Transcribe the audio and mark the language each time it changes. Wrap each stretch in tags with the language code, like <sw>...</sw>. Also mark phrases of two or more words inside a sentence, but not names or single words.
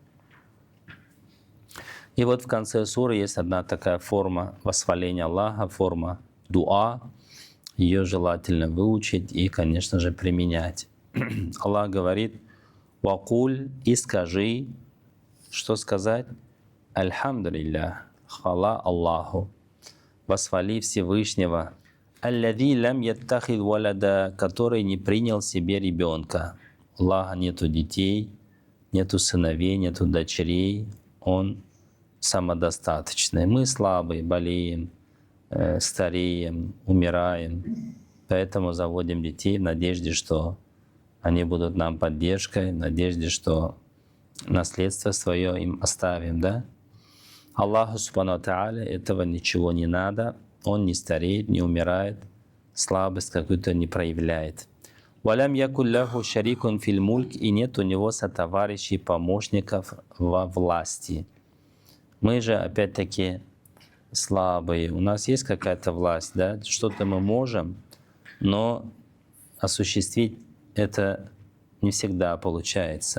<ru>И вот в конце суры есть одна такая форма восхваления Аллаха, форма дуа. Ее желательно выучить и, конечно же, применять. Аллах говорит: «Вакуль» и скажи, что сказать? Альхамдулиллах, хвала Аллаху, восхвали Всевышнего.</ru> <ar>الذي لم يتخذ ولدا,</ar> <ru>который не принял себе ребенка. У Аллаха нету детей, нету сыновей, нету дочерей. Он самодостаточный. Мы слабые, болеем, стареем, умираем. Поэтому заводим детей в надежде, что они будут нам поддержкой, в надежде, что наследство свое им оставим, да?</ru> <ar>الله سبحانه وتعالى</ar> <ru>этого ничего не надо. Он не стареет, не умирает, слабость какую-то не проявляет.</ru> <ar>«ولم يكن له شريك في الملك»</ar> <ru>и нет у него сотоварищей, помощников во власти. Мы же опять-таки слабые. У нас есть какая-то власть, да? Что-то мы можем, но осуществить это не всегда получается.</ru>